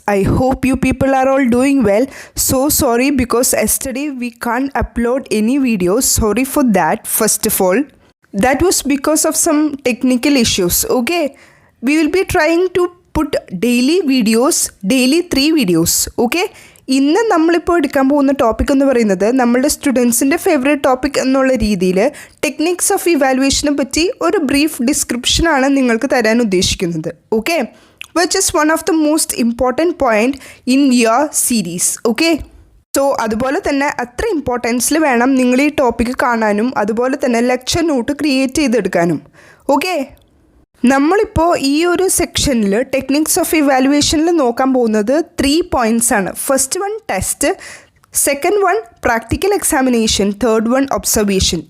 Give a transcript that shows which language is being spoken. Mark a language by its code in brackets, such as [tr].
[en] I hope you people are all doing well. So sorry because yesterday we can't upload any videos. Sorry for that. First of all, that was because of some technical issues. Okay, we will be trying to put daily videos, daily 3 videos. Okay. [ml] ഇന്ന് നമ്മളിപ്പോൾ എടുക്കാൻ പോകുന്ന topic എന്ന് പറയുന്നത് നമ്മളുടെ സ്റ്റുഡൻസിൻ്റെ favourite topic എന്നുള്ള രീതിയിൽ techniques of ഇവാലുവേഷനെ പറ്റി ഒരു ബ്രീഫ് ഡിസ്ക്രിപ്ഷനാണ് നിങ്ങൾക്ക് തരാൻ ഉദ്ദേശിക്കുന്നത്. [en] Okay, which is one of the most important point in your series. [ml] Okay, so അതുപോലെ തന്നെ അത്ര ഇമ്പോർട്ടൻസിൽ വേണം നിങ്ങൾ ഈ ടോപ്പിക്ക് കാണാനും അതുപോലെ തന്നെ ലെക്ചർ നോട്ട് ക്രിയേറ്റ് ചെയ്തെടുക്കാനും. ഓക്കെ, നമ്മളിപ്പോൾ ഈ ഒരു സെക്ഷനിൽ ടെക്നിക്സ് ഓഫ് ഇവാലുവേഷനിൽ നോക്കാൻ പോകുന്നത് 3 points ആണ്. [en] First one test, second one practical examination, third one observation.